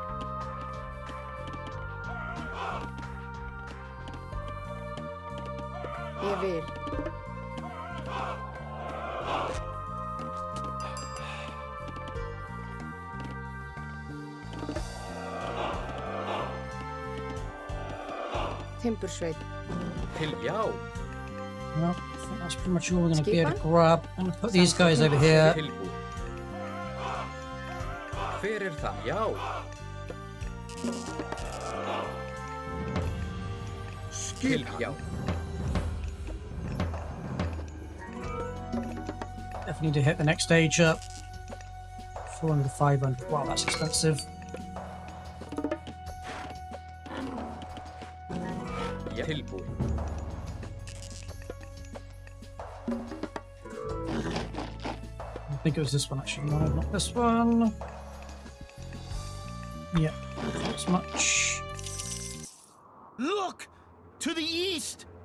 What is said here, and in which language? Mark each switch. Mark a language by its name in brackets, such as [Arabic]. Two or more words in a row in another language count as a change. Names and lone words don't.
[Icelandic] Ég vil. Timbursveit. Já. [English] Well, I think that's pretty much all we're going to be able to [Icelandic] Skipan? [English] grab. I'm going to put these guys over here. [Icelandic] Tilbúin. Hver er það? Já. Já. [English] Definitely need to hit the next stage up. 400, 500. Wow, that's expensive. [Icelandic] Já. Tilbúin. [English] I think it was this one actually. No, not this one. Yeah, not as much. Look! To the east!